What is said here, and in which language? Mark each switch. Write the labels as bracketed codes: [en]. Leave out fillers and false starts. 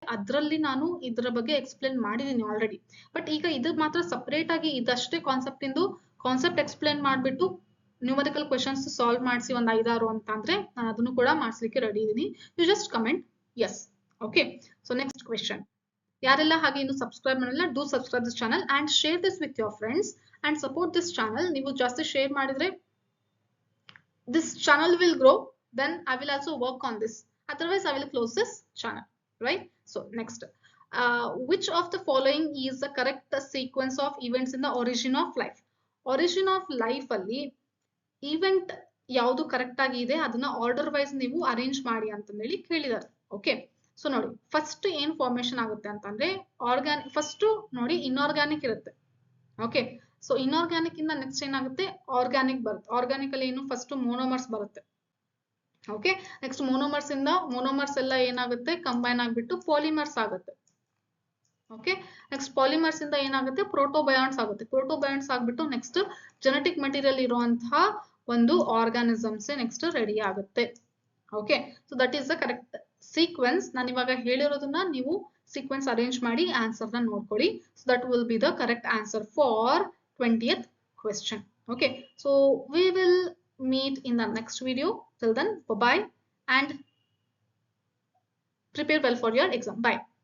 [kn] ಅದರಲ್ಲಿ ನಾನು ಇದರ ಬಗ್ಗೆ ಎಕ್ಸ್ಪ್ಲೇನ್ ಮಾಡಿದ್ದೀನಿ ಆಲ್ರೆಡಿ. ಬಟ್ ಈಗ ಇದು ಮಾತ್ರ ಸಪರೇಟ್ ಆಗಿ ಇದಷ್ಟೇ ಕಾನ್ಸೆಪ್ಟ್ ಎಕ್ಸ್ಪ್ಲೇನ್ ಮಾಡಿಬಿಟ್ಟು ನ್ಯೂಮರಿಕಲ್ ಕ್ವೆಶನ್ಸ್ ಸಾಲ್ವ್ ಮಾಡಿಸಿ ಒಂದು 5-6 ಅಂತ ಅಂದ್ರೆ ನಾನು ಅದನ್ನು ಕೂಡ ಮಾಡಿಸ್ಲಿಕ್ಕೆ ರೆಡಿ ಇದ್ದೀನಿ. [en] You just comment yes. Okay, so next question. [kn] ಯಾರೆಲ್ಲ ಹಾಗೆ ಇನ್ನು ಸಬ್ಸ್ಕ್ರೈಬ್ ಮಾಡಿಲ್ಲ, [en] Do subscribe this channel and share this with your friends and support this channel. [kn] ನೀವು ಜಾಸ್ತಿ ಶೇರ್ ಮಾಡಿದ್ರೆ [en] This channel will grow, then I will also work on this. Otherwise, I will close this channel, right? So next, which of the following is the correct sequence of events in the origin of life? [kn] Origin of life ಅಲ್ಲಿ event ಯಾವುದು correct ಆಗಿ ಇದೆ ಅದನ್ನ order wise ನೀವು arrange ಮಾಡಿ ಅಂತ ಹೇಳಿ ಕೇಳಿದ್ದಾರೆ. ಓಕೆ, ಸೊ ನೋಡಿ ಫಸ್ಟ್ ಏನ್ ಫಾರ್ಮೇಶನ್ ಆಗುತ್ತೆ ಅಂತಂದ್ರೆ ಫಸ್ಟ್ ನೋಡಿ ಇನ್ಆರ್ಗ್ಯಾನಿಕ್ ಇರುತ್ತೆ. ಓಕೆ, ಸೊ ಇನ್ಆರ್ಗ್ಯಾನಿಕ್ ಇಂದ ನೆಕ್ಸ್ಟ್ ಏನಾಗುತ್ತೆ, ಆರ್ಗ್ಯಾನಿಕ್ ಬರುತ್ತೆ. ಆರ್ಗ್ಯಾನಿಕ್ ಅಲ್ಲಿ ಏನು ಫಸ್ಟ್ ಮೋನೋಮರ್ಸ್ ಬರುತ್ತೆ. ಓಕೆ, ನೆಕ್ಸ್ಟ್ ಮೋನೋಮರ್ಸ್ ಎಲ್ಲ ಏನಾಗುತ್ತೆ, ಕಂಬೈನ್ ಆಗ್ಬಿಟ್ಟು ಪಾಲಿಮರ್ಸ್ ಆಗುತ್ತೆ. ಓಕೆ, ನೆಕ್ಸ್ಟ್ ಪಾಲಿಮರ್ಸ್ ಇಂದ ಏನಾಗುತ್ತೆ, ಪ್ರೋಟೋಬಯಾಂಟ್ಸ್ ಆಗುತ್ತೆ. ಪ್ರೋಟೋಬಯಾಂಟ್ಸ್ ಆಗ್ಬಿಟ್ಟು ನೆಕ್ಸ್ಟ್ ಜೆನೆಟಿಕ್ ಮೆಟೀರಿಯಲ್ ಇರುವಂತಹ ಒಂದು ಆರ್ಗಾನಿಸಮ್ಸ್ ನೆಕ್ಸ್ಟ್ ರೆಡಿ ಆಗುತ್ತೆ. Okay, [en] So that is the correct sequence. [kn] ನಾನು ಇವಾಗ ಹೇಳಿರೋದನ್ನ ನೀವು ಸೀಕ್ವೆನ್ಸ್ ಅರೇಂಜ್ ಮಾಡಿ ಆನ್ಸರ್ ನ ನೋಡ್ಕೊಳ್ಳಿ. [en] So that will be the correct answer for 20th question. Okay, so we will meet in the next video. Till then, bye bye and prepare well for your exam. Bye.